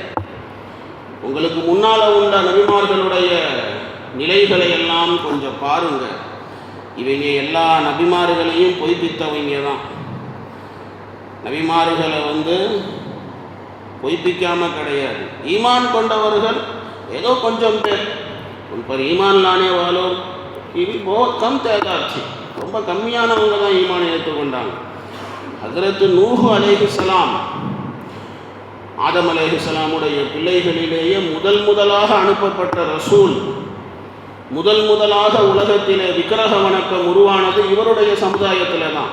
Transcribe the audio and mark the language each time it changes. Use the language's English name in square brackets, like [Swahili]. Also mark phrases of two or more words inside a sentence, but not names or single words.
[Tamil] உங்களுக்கு முன்னால் உள்ள நபிமார்களுடைய நிலைகளை எல்லாம் கொஞ்சம் பாருங்க. இவங்க எல்லா நபிமார்களையும் பொய்ப்பித்தவங்க தான். நபிமார்களை பொய்ப்பிக்காமல் கிடையாது. ஈமான் கொண்டவர்கள் ஏதோ கொஞ்சம் பேர். [Hindi] पर ईमान लाने वालों की भी बहुत कम तादाद थी. [Tamil] ரொம்ப கம்மியானவங்க தான் ஈமானை ஏற்றுக்கொண்டாங்க. ஹஜ்ரத் நூஹ் அலைஹிஸ்ஸலாம் ஆதம் அலைஹிஸ்ஸலாமுடைய பிள்ளைகளிலேயே முதலாக அனுப்பப்பட்ட ரசூல். முதலாக உலகத்திலே விக்கிரக வணக்கம் உருவானது இவருடைய சமுதாயத்தில் தான்.